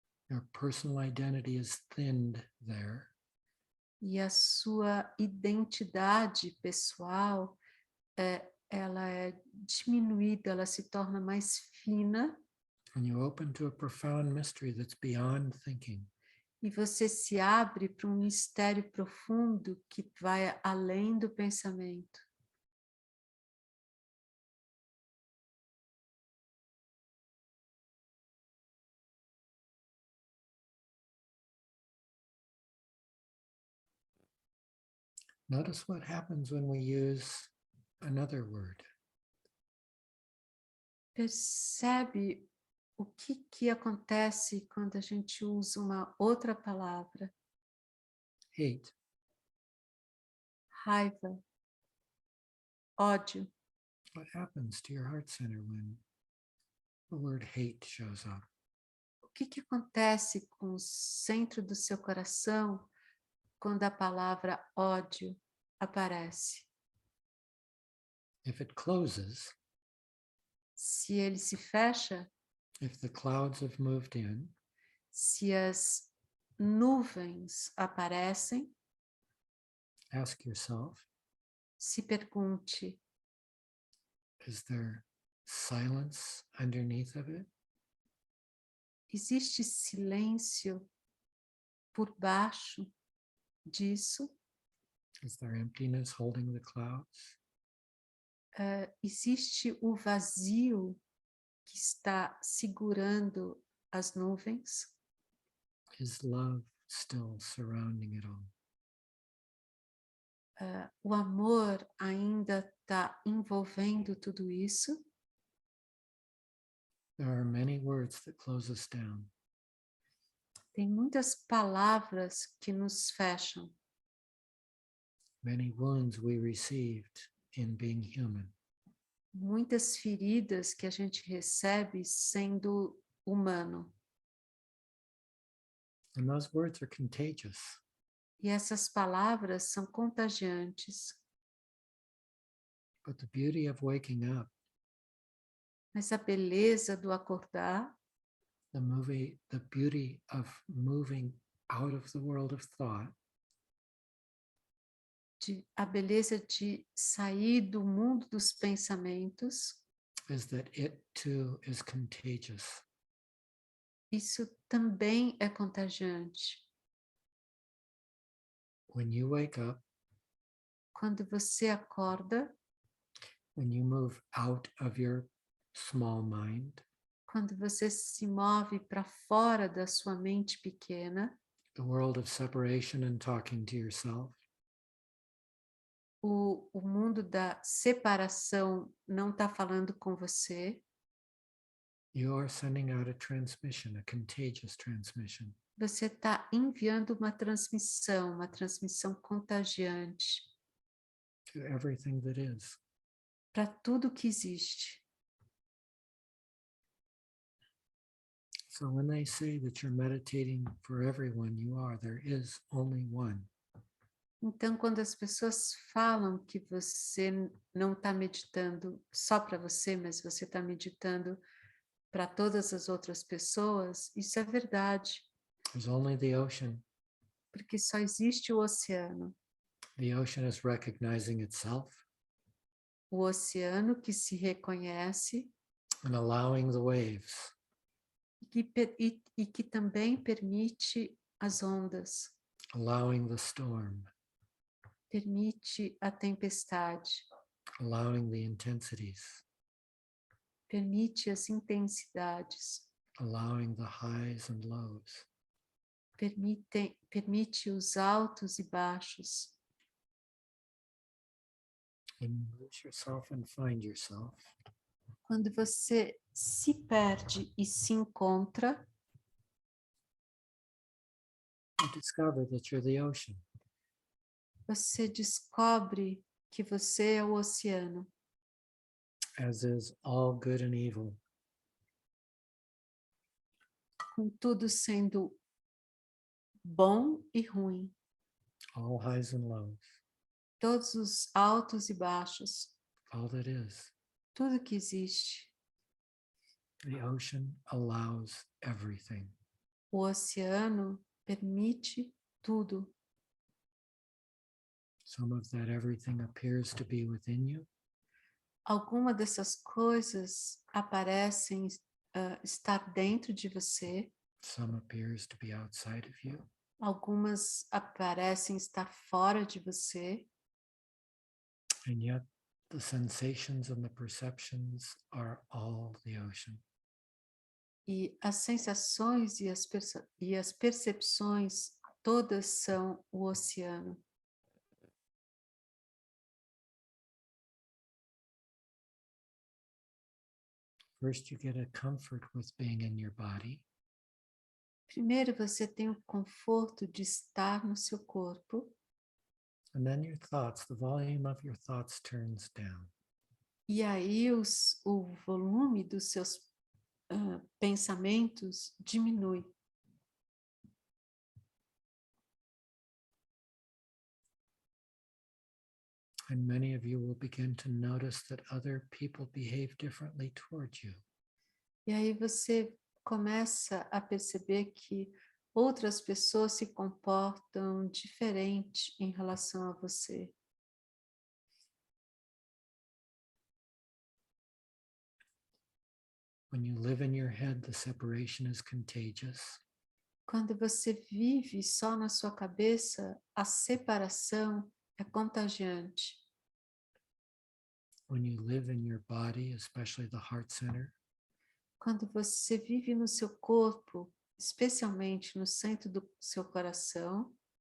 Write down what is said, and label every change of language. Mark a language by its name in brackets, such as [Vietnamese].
[English] Your personal identity is thinned there. [Portuguese] E a sua identidade pessoal, ela é diminuída, ela se torna mais fina. [English] And you open to a profound mystery that's beyond thinking. [Portuguese] E você se abre para um mistério profundo que vai além do pensamento. [English] Notice what happens when we use another word. [Portuguese] Percebe o que acontece quando a gente usa uma outra palavra? [English] hate, [Portuguese] Raiva, ódio. [English] what happens to your heart center when the word hate shows up? [Portuguese] O que acontece com o centro do seu coração quando a palavra ódio aparece? [English] If it closes, [Portuguese] Se ele se fecha, [English] if the clouds have moved in, [Portuguese] se as nuvens aparecem, [English] ask yourself, [Portuguese] se pergunte: [English] is there silence underneath of it? [Portuguese] existe silêncio por baixo disso? [English] Is there emptiness holding the clouds? [Portuguese] Existe o vazio que está segurando as nuvens? [English] Is love still surrounding it all? [Portuguese] O amor ainda está envolvendo tudo isso? [English] There are many words that close us down. [Portuguese] Tem muitas palavras que nos fecham, [English] Many wounds we received in being human. [Portuguese] muitas feridas que a gente recebe sendo humano. [English] And those words are contagious. [Portuguese] E essas palavras são contagiantes. [English] But the beauty of waking up, [Portuguese] Mas a beleza do acordar, [English] the beauty of moving out of the world of thought, [Portuguese] a beleza de sair do mundo dos pensamentos, [English] is that it too is contagious. [Portuguese] isso também é contagiante. [English] When you wake up, [Portuguese] Quando você acorda, [English] when you move out of your small mind, [Portuguese] quando você se move para fora da sua mente pequena, [English] the world of separation and talking to yourself, [Portuguese] o mundo da separação não está falando com você, [English] you are sending out a transmission, a contagious transmission. [Portuguese] você está enviando uma transmissão contagiante [English] To everything that is. [Portuguese] para tudo que existe. [English] So when they say that you're meditating for everyone, you are. There is only one. [Portuguese] Então, quando as pessoas falam que você não está meditando só para você, mas você está meditando para todas as outras pessoas, isso é verdade, [English] There's only the ocean. [Portuguese] porque só existe o oceano. [English] The ocean is recognizing itself [Portuguese] O oceano que se reconhece [English] and allowing the waves. [Portuguese] e que também permite as ondas, [English] Allowing the storm, [Portuguese] permite a tempestade, [English] allowing the intensities, [Portuguese] permite as intensidades, [English] allowing the highs and lows. [Portuguese] permite os altos e baixos. [English] And you lose yourself and find yourself. [Portuguese] Quando você se perde e se encontra, [English] You discover that you're the ocean. [Portuguese] você descobre que você é o oceano, [English] As is all good and evil. [Portuguese] com tudo sendo bom e ruim, [English] All highs and lows. [Portuguese] todos os altos e baixos, [English] All that is. [Portuguese] tudo que existe. [English] The ocean allows everything. [Portuguese] O oceano permite tudo. [English] Some of that everything appears to be within you. [Portuguese] Alguma dessas coisas aparecem estar dentro de você, [English] Some appears to be outside of you. [Portuguese] algumas aparecem estar fora de você, [English] And yet the sensations and the perceptions are all the ocean. [Portuguese] e as sensações e as percepções todas são o oceano. [English] First, you get a comfort with being in your body. [Portuguese] Primeiro você tem o conforto de estar no seu corpo. [English] And then your thoughts, the volume of your thoughts turns down. [Portuguese] E aí o volume dos seus pensamentos diminui. [English] And many of you will begin to notice that other people behave differently towards you. [Portuguese] E aí você começa a perceber que outras pessoas se comportam diferente em relação a você. [English] When you live in your head, the separation is contagious. [Portuguese] Quando você vive só na sua cabeça, a separação é contagiante. [English] When you live in your body, especially the heart center, [Portuguese] Quando você vive no seu corpo, especialmente no centro do seu coração,